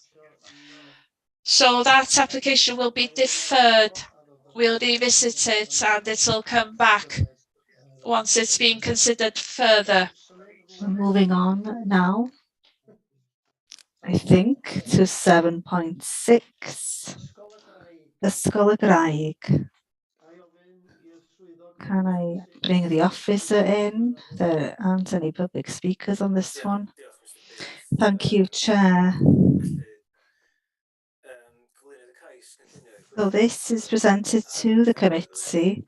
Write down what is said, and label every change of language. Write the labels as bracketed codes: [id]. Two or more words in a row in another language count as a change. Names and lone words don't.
[en] So that application will be deferred. We'll revisit it and it'll come back once it's been considered further. Moving on now, I think, to 7.6. Ysgol y Graig. Can I bring the officer in? There aren't any public speakers on this one. Thank you, Chair. So this is presented to the committee.